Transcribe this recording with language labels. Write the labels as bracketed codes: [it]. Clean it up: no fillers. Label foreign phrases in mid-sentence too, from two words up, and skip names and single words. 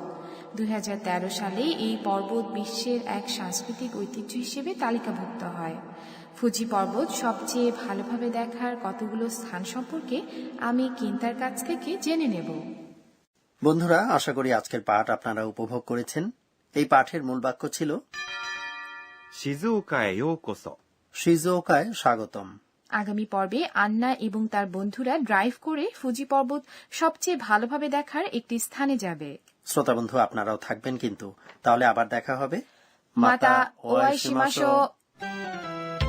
[bn] 2013 সালে এই পর্বত বিশ্বের এক সাংস্কৃতিক ঐতিহ্য হিসেবে তালিকাভুক্ত হয়। ফুজি পর্বত সবচেয়ে ভালোভাবে দেখার কতগুলো স্থান সম্পর্কে আমি কিন্তার কাছ থেকে জেনে নেব। বন্ধুরা, আশা করি আজকের পাঠ আপনারা উপভোগ করেছেন। এই পাঠের মূল বাক্য ছিল [ja] 静岡へようこそ。 [bn] শিজুওকায় স্বাগতম। আগামী পর্বে আন্না এবং তার বন্ধুরা ড্রাইভ করে ফুজি পর্বত সবচেয়ে ভালোভাবে দেখার একটি স্থানে যাবে। শ্রোতা বন্ধু, আপনারাও থাকবেন কিন্তু। তাহলে আবার দেখা হবে। [ja] また会いましょう.